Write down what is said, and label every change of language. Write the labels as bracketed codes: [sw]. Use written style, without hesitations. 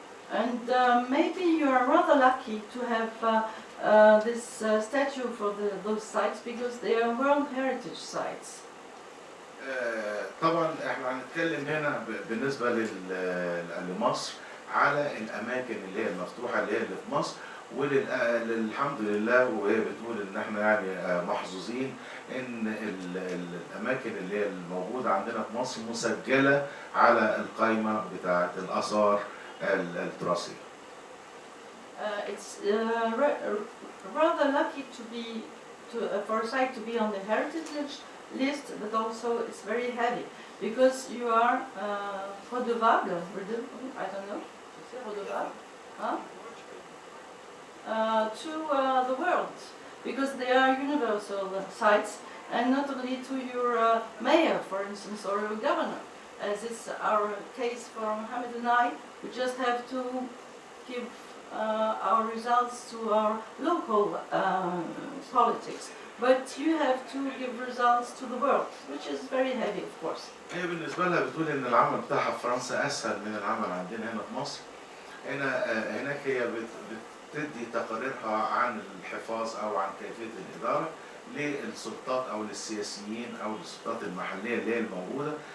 [en] And maybe you are rather lucky to have this statue for those sites because they are World Heritage sites. [ar] طبعا احنا هنتكلم هنا بالنسبة لمصر على الأماكن اللي هي المفتوحة اللي هي اللي في مصر والحمد لله وهي بتقول إن احنا يعني محظوظين إن الأماكن اللي هي الموجودة عندنا في مصر مسجلة على القائمة بتاعة الآثار التراثية. [en] It's rather lucky to be for a site to be on the heritage list, but also it's very heavy because you are redevable. I don't know. Redevable, huh? To the world, because they are universal sites, and not only to your mayor, for instance, or your governor, as it's our case for Mohammed and I. We just have to give our results to our local politics, but you have to give results to the world, which is very heavy, of course. [ar] هي بالنسبة لها بتقول إن العمل بتاعها في فرنسا أسهل من العمل عندنا هنا في مصر. هناك هي بتدي تقاريرها عن الحفاظ أو عن كيفية الإدارة للسلطات أو للسياسيين أو للسلطات المحلية اللي هي الموجودة.